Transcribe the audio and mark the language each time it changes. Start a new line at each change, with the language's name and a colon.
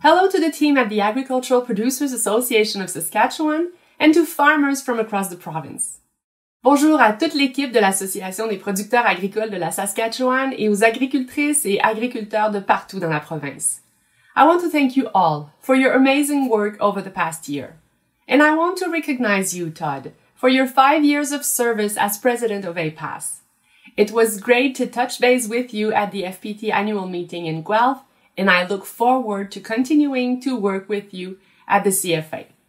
English: to the team at the Agricultural Producers Association of Saskatchewan and to farmers from across the province.
French: Bonjour à toute l'équipe de l'Association des producteurs agricoles de la Saskatchewan et aux agricultrices et agriculteurs de partout dans la province.
English: I want to thank you all for your amazing work over the past year. And I want to recognize you, Todd, for your 5 years of service as president of APAS. It was great to touch base with you at the FPT annual meeting in Guelph, and I look forward to continuing to work with you at the CFA.